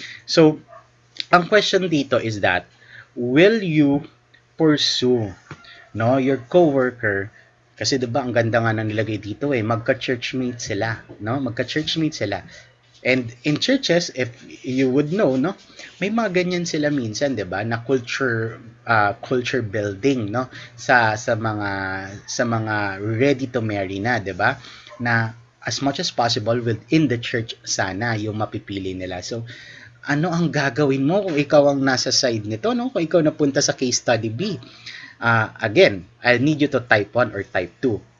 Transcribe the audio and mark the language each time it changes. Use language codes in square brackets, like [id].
[en] So, [tl] ang question dito [en] is that will you pursue, no, your coworker? [tl] Kasi 'di ba ang ganda nga nang nilagay dito magka-churchmate sila, no? Magka-churchmate sila. [en] And in churches, if you would know, no, may mga ganyan sila minsan, 'di ba, na culture building, no, sa mga ready to marry na, 'di ba? Na as much as possible within the church [tl] sana yung mapipili nila. So, ano ang gagawin mo kung ikaw ang nasa side nito, no? Kung ikaw napunta sa case study B? [en] Again, I need you to type 1 or type 2.